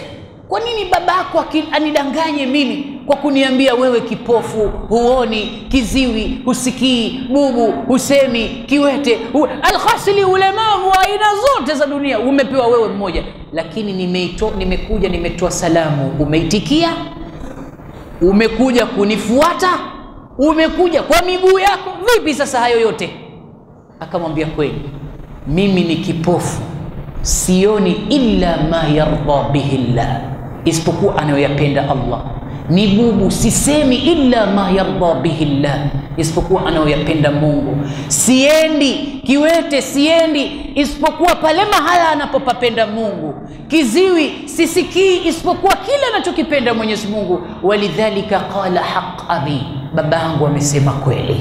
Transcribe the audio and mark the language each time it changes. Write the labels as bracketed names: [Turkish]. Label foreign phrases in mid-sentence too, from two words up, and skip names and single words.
[Swahili] Kwa nini babako anidanganye mimi kwa kuniambia wewe kipofu, huoni, kiziwi, husikii, bubu, husemi, kiwete, alkhasili, ulemavu wa aina zote za dunia umepewa wewe mmoja. Lakini nimekuja nimetoa salamu, umeitikia, umekuja kunifuata, umekuja kwa miguu yako, vipi sasa hayo yote? Akamwambia kweli, mimi ni kipofu, sioni [Arabic] إلا ما يرضى به الله, [Swahili] isipokuwa anayoyapenda Allah. Ni bubu, sisemi [Arabic] إلا ما يرضى به الله, [Swahili] isipokuwa anayoyapenda Mungu. Siendi kiwete, siendi isipokuwa pale mahala anapopapenda Mungu. Kiziwi, sisikii isipokuwa kile anachokipenda Mwenyezi Mungu. [Arabic] ولذلك قال حق أبي, [Swahili] babangu amesema kweli.